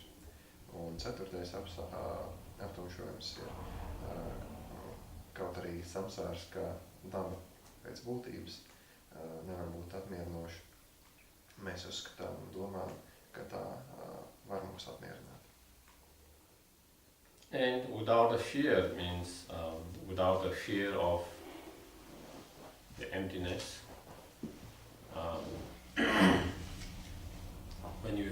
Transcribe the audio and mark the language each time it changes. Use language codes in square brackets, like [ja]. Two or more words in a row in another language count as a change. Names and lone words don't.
[lv] Un 4. aptumšojums ir kaut arī samsārs kā daba pēc būtības nevar būt apmierinoši. Mēs uzskatām un domājam, ka tā var mūs apmierināt. [en] And without a fear means without a fear of the emptiness.